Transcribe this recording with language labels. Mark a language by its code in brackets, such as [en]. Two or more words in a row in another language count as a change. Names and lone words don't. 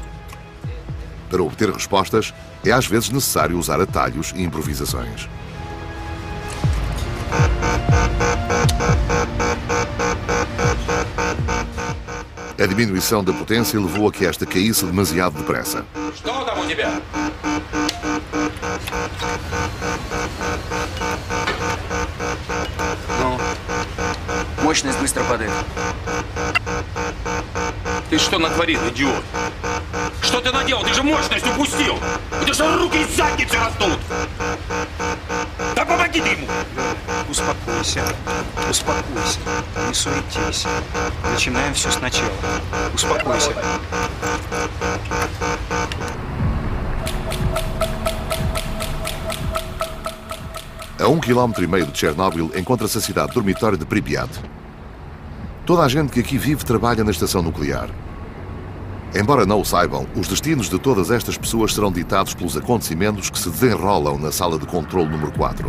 [pt] Para obter respostas, é às vezes necessário usar atalhos e improvisações. A diminuição da potência levou a que esta caísse demasiado depressa. [ru] Что там у тебя? Ну, мощность быстро падает. Ты что натворил, идиот? Что ты наделал? Ты же мощность упустил! У тебя же руки из задницы растут! Да помоги ты ему! Успокойся, успокойся, не суетись. Начинаем все сначала. Успокойся. [pt] A 1,5 km de Chernobyl encontra-se a cidade dormitório de Pripyat. Toda a gente que aqui vive trabalha na estação nuclear. Embora não o saibam, os destinos de todas estas pessoas serão ditados pelos acontecimentos que se desenrolam na sala de controle número 4.